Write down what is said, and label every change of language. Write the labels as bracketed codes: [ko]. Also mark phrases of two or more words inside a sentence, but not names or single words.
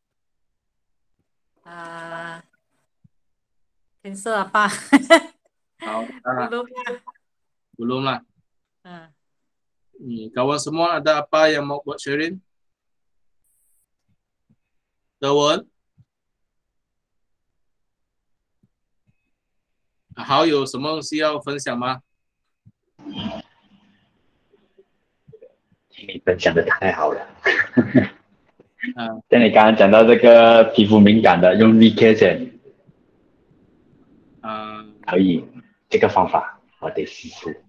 [ms] Cancer apa? Belum lah. Kawan semua ada apa yang mau buat sharing? Kawan? [zh] 好，有什么东西要分享吗？你分享的太好了。像你刚刚讲到这个皮肤敏感的，用 Vacation，可以，这个方法我得试试。